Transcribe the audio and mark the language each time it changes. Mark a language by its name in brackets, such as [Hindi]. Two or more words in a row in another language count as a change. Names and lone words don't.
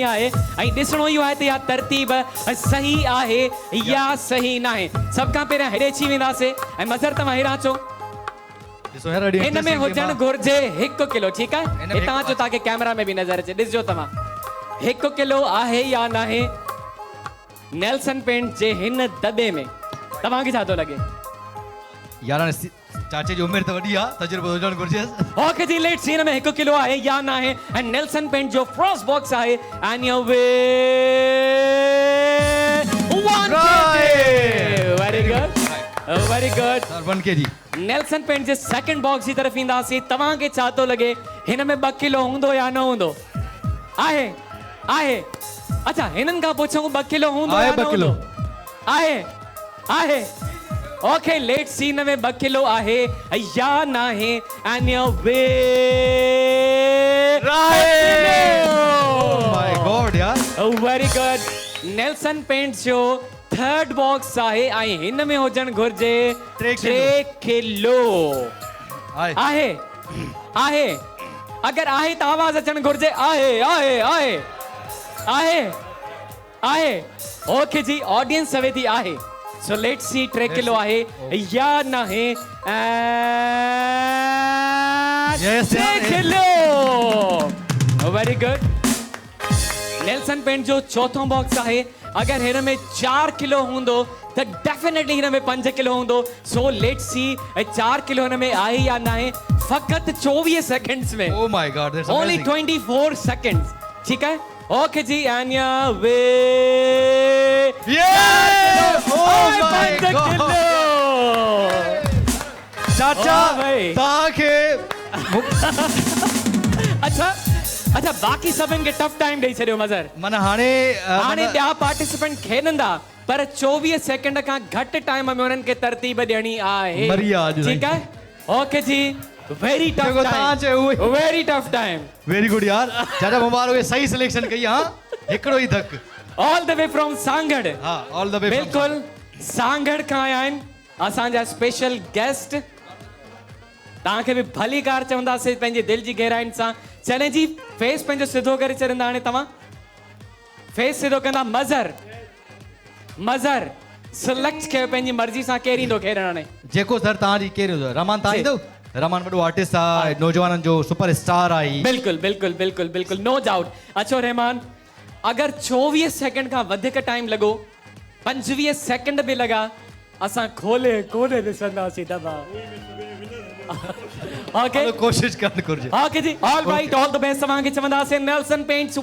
[Sindhi] आहे ऐं ॾिसणो इहो आहे त इहा तरतीब सही आहे या सही न आहे सभ खां पहिरियां हेॾे अची वेंदासीं ऐं मज़र तव्हां हेॾां अचो हिन में हुजणु घुर्जे 1 किलो ठीकु आहे हितां अचो तव्हांखे कैमरा में बि नज़र अचे ॾिसजो तव्हां 1 किलो आहे या न आहे नेल्सन पेंट जे हिन दॿे में तव्हांखे छा थो लॻे यार चाचे जी उमिरि त वॾी आहे तजुर्बो हुजणु घुर्जे ओके जी [English] let's see [Sindhi] हिन में 1 किलो आहे या न आहे ऐं नेल्सन पेंट जो [English] first box [Sindhi] आहे [English] and your way very good sir 1 kg [Sindhi] नेल्सन पेंट जे [English] second box [Sindhi] जी तरफ़ ईंदासीं तव्हांखे छा थो लॻे हिन में 2 किलो हूंदो या न हूंदो आहे अच्छा हिननि खां पुछूं 2 किलो हूंदो या न हूंदो आहे [English] okay let's see [Sindhi] हिन में 2 किलो आहे या न आहे [English] and your way my god यार very good [Sindhi] नेल्सन पेंट जो [English] third box [Sindhi] आहे ऐं हिन में हुजणु घुर्जे 3 किलो आहे अगरि आहे त आवाज़ अचणु घुर्जे आहे ओके जी ऑडियंस चवे थी आहे [English] so let's see [Sindhi] 3 किलो आहे या न आहे 3 किलो [English] very good [Sindhi] नेल्सन पेंट जो चौथों बॉक्स आहे अगर हिन में 4 किलो हूंदो त डेफिनेटली हिन में 5 किलो हूंदो [English] so let's see [Sindhi] 4 किलो हिन में आहे या न आहे फ़क़त 24 सेकंड्स में [English] oh my god that's only 24 seconds [Urdu] ٹھیک ہے [English] okay ji and ya way oh my god चाचा ताके [Sindhi] अच्छा बाकी सभिनि खे [English] tough time [Sindhi] ॾेई छॾियो मज़र माना हाणे ॿिया पार्टिसिपेंट खेॾंदा पर 24 सेकंड खां घटि टाइम में उन्हनि खे तरतीब ॾियणी आहे ठीकु आहे ओके जी [English] very tough time [Sindhi] वेरी गुड यार चाचा मुबारक सही सिलेक्शन कई हां हिकिड़ो ई धक [English] all the way from Sanghar हां all the way [Sindhi] बिल्कुल सांगड़ खां आया आहिनि असांजा [English] special guest [Sindhi] तव्हांखे बि भली कार चवंदासीं पंहिंजी दिलि जी गहराइनि सां चने जी फेस पंहिंजो सिधो करे छॾींदा हाणे तव्हां फेस सिधो कंदा मज़र मज़र सिलेक्ट कयो पंहिंजी मर्ज़ी सां केरु ईंदो खेॾण हाणे जेको सर तव्हांजी केरु रमान तव्हां ईंदो रमान वॾो आर्टिस्ट आहे नौजवाननि जो [English] super star [Sindhi] आहे बिल्कुलु बिल्कुलु बिल्कुलु बिल्कुलु [English] no doubt [Sindhi] अचो रहमान अगरि 24 सेकंड खां वधीक टाइम लॻो 25 सेकंड बि लॻा असां खोले कोन्हे ॾिसंदासीं दॿा ओके कोशिश करणु घुरिजे ओके जी [English] all right all the best [Sindhi] तव्हांखे चवंदासीं नेल्सन पेंट्स